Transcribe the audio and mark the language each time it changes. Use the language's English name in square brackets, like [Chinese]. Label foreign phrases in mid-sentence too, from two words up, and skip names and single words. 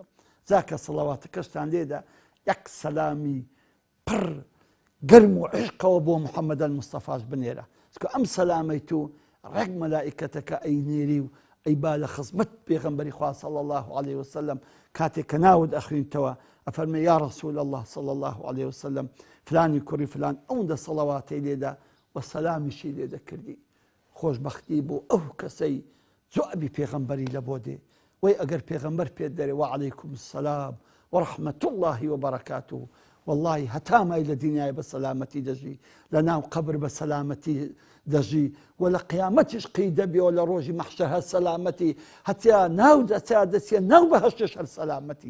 [Central Kurdish] زاکە سەڵەواتەکەشتان لێدا یەک سەلامی پڕ گەرم و عشقەوە بۆ محەممەد المستەفاش بنێرە، چکە ئەم سەلامەی تو ڕێک مەلائیکەتەکە ئەینێری و ئەی با لە خزمەت پێغەمبەری خوا [Arabic] صلی الله عليه وسلم [Central Kurdish] کاتێک کە ناوت ئەخوێنیتەوە ئەفەرمێ [Arabic] یا رسول الله صلی الله عليه وسلم [Central Kurdish] فلانی کوڕی فلان ئەوەندە سەڵەواتی لێدا و سەلامیشی لێ دەکردی. خۆشبەختی بۆ ئەو کەسەی جوابی پێغەمبەری لە بۆ دێ، وەی ئەگەر پێغەمبەر پێت دەرێ [Arabic] وعەلەیکم السەلام وەڕەحمەت الله وبەرەکاتوه، [Central Kurdish] واللهی هەتا مای لە دنیای بە سەلامەتی دەژی، لە ناو قەبر بە سەلامەتی دەژی، و لە قیامەتیش قەی دەبێەوە لە ڕۆژی مەحشەر هەر سەلامەتی، هەتیا ناو دەچێ ناو بەهەشتش هەر سەلامەتی.